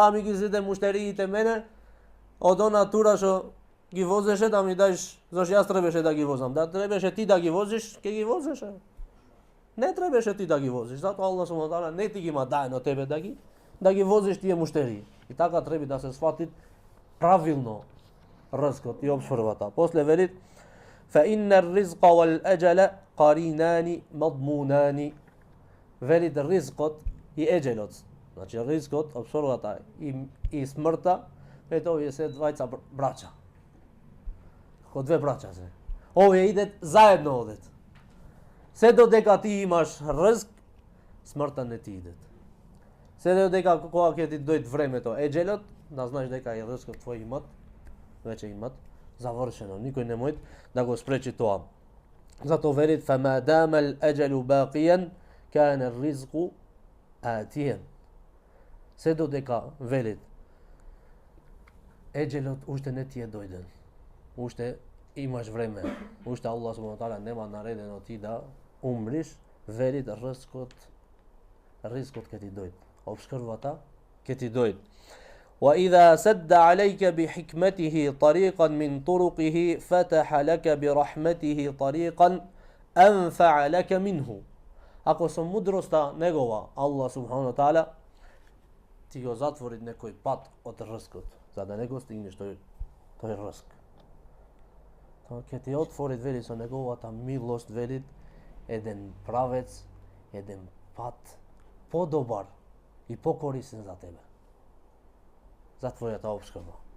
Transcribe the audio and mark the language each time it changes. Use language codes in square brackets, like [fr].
[mk] Ми ги зеде муштериите мене, од она тура што ги возеше да ми даеш, зашто јас требаше да ги возам. Да требаше ти да ги возиш, ќе ги возеше. Не требаше ти да ги возиш, затоа Аллах субханаху ва таала не ти ги има даено тебе да ги возиш тие муштерии. И така треба да се свати правилно рискот и обшфрвата. После велит فإن الرزق والأجل قرينان مضمونان. Велит ризкот и еджелот. Значи ризкот, обшфрвата и смртта, ето овие се двајца брача. Како две брача се. Овие идет заедно одет. Се додека ти имаш ризк, смртта не ти идет. Се додека кога ќе ти дојде времето, еджелот, да знаеш дека и рискот твој веќе имат завршено. Никој не може да го спречи тоа. Зато велит فما دام الأجل باقيا كان الرزق آتيا. Се додека велит еджелот уште не ти е дојден. Уште имаш време. Уште Аллах субхана таала нема наредено ти да умриш, велит рискот ќе ти дојде. Обскрбата ќе ти дојде. [ar] وإذا سد عليك بحكمته طريقا من طرقه فتح لك برحمته طريقا أنفع لك منه. [mk] Ако со мудроста негова Аллах субхана таала ти го затвори некој пат од рискот, за да не го стигнеш тој риск. Тоа ќе ти отвори, вели, со неговата милост, вели, еден правец, еден пат подобар и покорисен за тебе. За твојата обскрба.